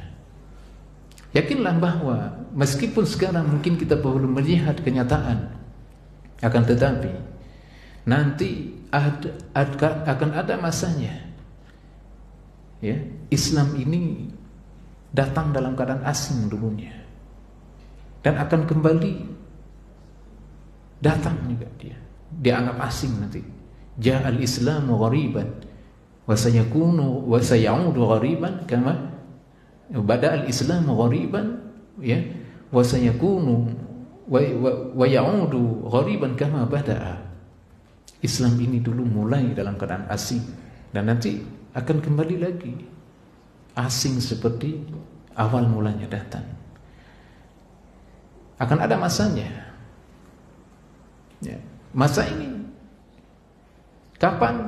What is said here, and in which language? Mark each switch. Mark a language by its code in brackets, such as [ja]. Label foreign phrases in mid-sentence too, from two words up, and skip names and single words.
[id] Yakinlah bahwa meskipun sekarang mungkin kita belum melihat kenyataan, akan tetapi nanti akan ada masanya. Ya, Islam ini datang dalam keadaan asing dulunya dan akan kembali datang juga dia. Dianggap asing nanti. [ar] جاء الإسلام غريبا وسيكون وسيعود غريبا كما بدأ الإسلام غريبا يا وسيكون ويعود غريبا كما بدأ. [id] Islam ini dulu mulai dalam keadaan asing dan nanti akan kembali lagi asing seperti awal mulanya datang. Akan ada masanya. Ya, masa ini kapan?